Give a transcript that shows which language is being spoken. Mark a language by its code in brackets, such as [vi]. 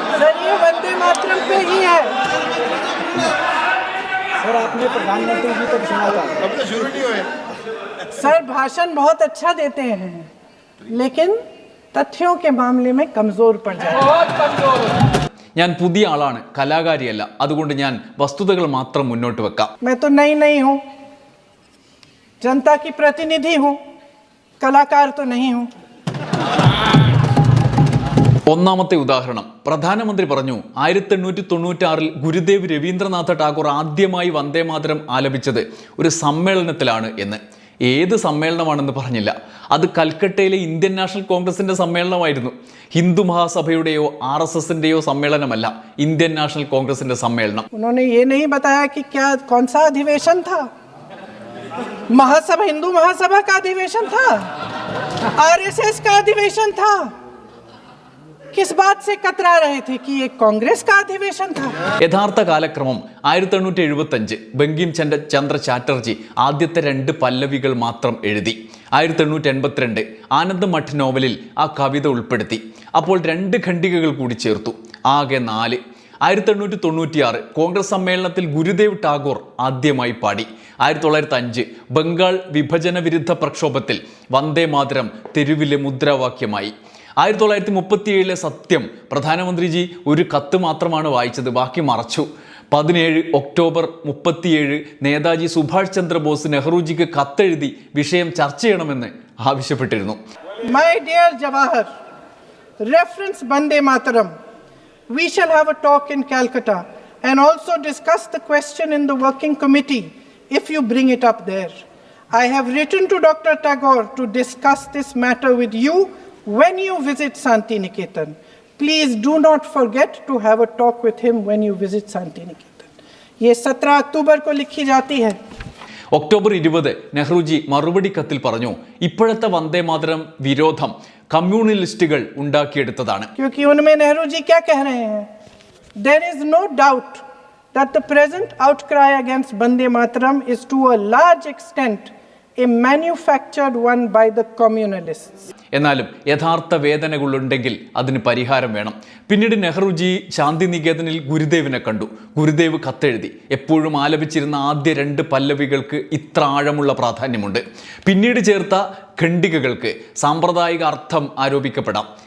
[hi] Sir ये वंदे मातरम पे ही है. सर आपने प्रधानमंत्री जी तक सुना था. सर भाषण बहुत अच्छा देते हैं, लेकिन तथ्यों के मामले में कमजोर पड़ जाते हैं. [ml] ഞാൻ പുതിയ ആളാണ്, കലാകാരിയല്ല. അതുകൊണ്ട് ഞാൻ വസ്തുതകൾ മാത്രം മുന്നോട്ട് വെക്കാം. [hi] मैं तो नहीं हूँ, जनता की प्रतिनिधि हूँ, कलाकार तो नहीं हूँ. [ml] ഒന്നാമത്തെ ഉദാഹരണം, പ്രധാനമന്ത്രി പറഞ്ഞു 1896 ഗുരുദേവ് രവീന്ദ്രനാഥ ടാഗോർ ആദ്യമായി വന്ദേ മാതരം ആലപിച്ചത് ഒരു സമ്മേളനത്തിലാണ് എന്ന്. ഏത് സമ്മേളനമാണെന്ന് പറഞ്ഞില്ല. അത് കൽക്കട്ടയിലെ ഇന്ത്യൻ നാഷണൽ കോൺഗ്രസിന്റെ സമ്മേളനമായിരുന്നു. ഹിന്ദു മഹാസഭയുടെയോ RSSന്റെയോ സമ്മേളനമല്ല, ഇന്ത്യൻ നാഷണൽ കോൺഗ്രസിന്റെ സമ്മേളനം. [hi] उन्होंने ये नहीं बताया कि क्या कौन सा अधिवेशन था. महासभा, हिंदू महासभा का अधिवेशन था, RSS का अधिवेशन था. किस बात से कतरा रहे थे कि ये कांग्रेस का अधिवेशन था. [ml] യഥാർത്ഥ കാലക്രമം 1875 ബങ്കിം ചന്ദ്ര ചാറ്റർജി ആദ്യത്തെ 2 പല്ലവികൾ മാത്രം എഴുതി. 1882 ആനന്ദ് മഠ് നോവലിൽ ആ കവിത ഉൾപ്പെടുത്തി. അപ്പോൾ 2 ഖണ്ഡികകൾ കൂടി ചേർത്തു, ആകെ 4. 1896 കോൺഗ്രസ് സമ്മേളനത്തിൽ ഗുരുദേവ് ടാഗോർ ആദ്യമായി പാടി. 1905 ബംഗാൾ വിഭജന വിരുദ്ധ പ്രക്ഷോഭത്തിൽ വന്ദേ മാതരം തെരുവിലെ മുദ്രാവാക്യമായി. 1937 സത്യം പ്രധാനമന്ത്രിജി ഒരു കത്ത് മാത്രമാണ് വായിച്ചത്, ബാക്കി മറച്ചു. 17 ഒക്ടോബർ 37 നേതാജി സുഭാഷ് ചന്ദ്രബോസ് നെഹ്റുജിക്ക് കത്തെഴുതി വിഷയം ചർച്ച ചെയ്യണമെന്ന് ആവശ്യപ്പെട്ടിരുന്നു. [en] My dear Jawahar, reference Vande Mataram. We shall have a talk in Calcutta and also discuss the question in the working committee if you bring it up there. I have written to Dr. Tagore to discuss this matter with you when you visit Santiniketan. Please do not forget to have a talk with him when you visit Santiniketan. [hi] ये 17 अक्टूबर को लिखी जाती है. [ml] October 20 Nehruji മറുപടി കത്തിൽ പറഞ്ഞു, ഇപ്പോഴത്തെ വന്ദേ മാതരം വിരോധം കമ്മ്യൂണിസ്റ്റുകൾ ഉണ്ടാക്കിയെടുത്തതാണ്. [hi] क्योंकि उनमें नेहरू जी क्या कह रहे हैं? [en] There is no doubt that the present outcry against Vande Mataram is to a large extent a manufactured one by the communalists. [ml] എന്നാലും യഥാർത്ഥ വേദനകളുണ്ടെങ്കിൽ അതിന് പരിഹാരം വേണം. പിന്നീട് നെഹ്റുജി ശാന്തിനികേതനിൽ ഗുരുദേവിനെ കണ്ടു. ഗുരുദേവ് കത്തെഴുതി. എപ്പോഴും ആലപിച്ചിരുന്ന ആദ്യ 2 പല്ലവികൾക്ക് ഇത്ര ആഴമുള്ള പ്രാധാന്യമുണ്ട്. പിന്നീട് ചേർത്ത ഖണ്ഡികകൾക്ക് സാമ്പ്രദായിക അർത്ഥം ആരോപിക്കപ്പെടാം.